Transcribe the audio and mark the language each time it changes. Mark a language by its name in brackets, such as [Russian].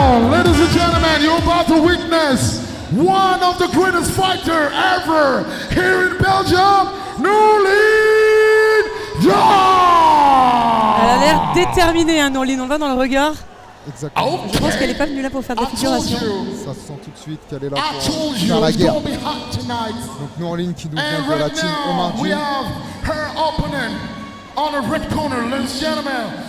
[English] Ladies and gentlemen, you're about to witness one of the greatest fighters ever here in Belgium, Nourline Diar! [French] Elle a l'air déterminée, hein, Nourline, on va dans le regard. Exactement. Je pense qu'elle n'est pas venue là pour faire de la figuration. Ça se sent tout de suite qu'elle est là pour faire la guerre. Donc Nourline qui nous vient de la team Omar Jim. [English] We have her opponent on the red corner, ladies and gentlemen.